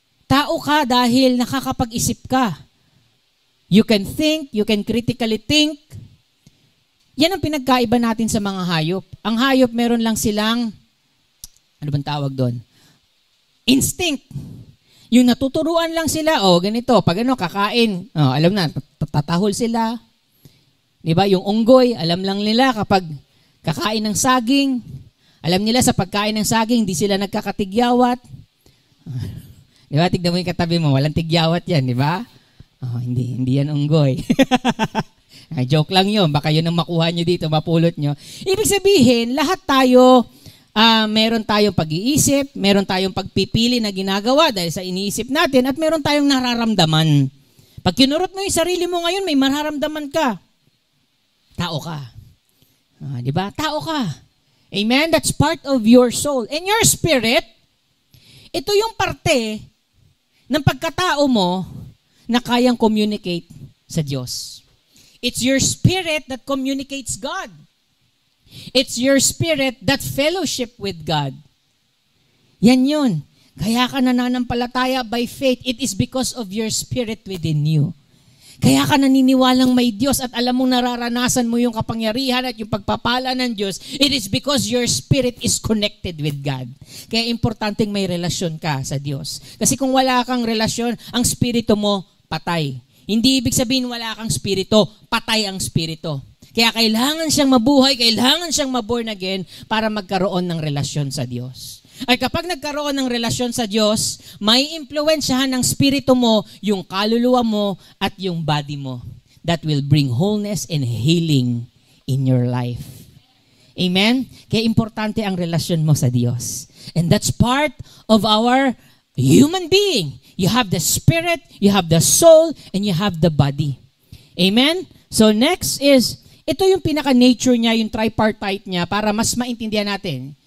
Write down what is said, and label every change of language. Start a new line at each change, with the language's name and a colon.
Filipino: Tao ka dahil nakakapag-isip ka.
English: You can think, you can critically think.
Filipino: Yan ang pinagkaiba natin sa mga hayop. Ang hayop, meron lang silang, ano bang tawag doon? Instinct. Yung natuturuan lang sila, ganito, pag kakain, alam na, tatahol sila. Diba? Yung unggoy, alam lang nila kapag kakain ng saging, alam nila sa pagkain ng saging, hindi sila nagkakatigyawat. Diba? Tignan mo yung katabi mo, walang tigyawat yan, diba? Hindi yan unggoy. Joke lang yun, baka yun ang makuha nyo dito, mapulot nyo. Ibig sabihin, lahat tayo, meron tayong pag-iisip, meron tayong pagpipili na ginagawa dahil sa iniisip natin at meron tayong nararamdaman. Pag kinurot mo yung sarili mo ngayon, may mararamdaman ka. Tao ka. Diba? Tao ka. Amen?
English: That's part of your soul.
Filipino: And your spirit, ito yung parte ng pagkatao mo na kayang communicate sa Diyos.
English: It's your spirit that communicates God. It's your spirit that fellowship with God.
Filipino: Yan yun. Kaya ka nananampalataya
English: by faith. It is because of your spirit within you.
Filipino: Kaya ka naniniwalang may Diyos at alam mong nararanasan mo yung kapangyarihan at yung pagpapala ng Diyos.
English: It is because your spirit is connected with God.
Filipino: Kaya importanteng may relasyon ka sa Diyos. Kasi kung wala kang relasyon, ang spirito mo patay. Hindi ibig sabihin wala kang spirito, patay ang spirito. Kaya kailangan siyang mabuhay, kailangan siyang maborn again para magkaroon ng relasyon sa Diyos. Ay kapag nagkaroon ng relasyon sa Diyos, may impluwensyahan ng spirito mo, yung kaluluwa mo at yung body mo.
English: That will bring wholeness and healing in your life. Amen?
Filipino: Kaya importante ang relasyon mo sa Diyos.
English: And that's part of our human being. You have the spirit, you have the soul, and you have the body.
Filipino: Amen? So next is, ito yung pinaka-nature niya, yung tripartite niya, para mas maintindihan natin.